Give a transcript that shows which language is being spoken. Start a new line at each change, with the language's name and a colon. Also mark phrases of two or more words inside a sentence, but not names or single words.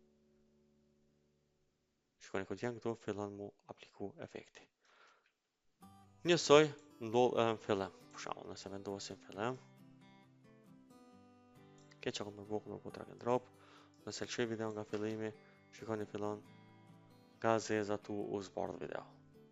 Albanian: Shikoni ku t'jen këtu fillon mu apliku efekti. Njësoj ndodh edhe në fillim. Për shembull, nëse vendosim fillim, ke që më vogël po
English: drag and drop,
Albanian: nëse lëshoj video nga fillimi, shikoni fillon nga zeza tu u zbardh video.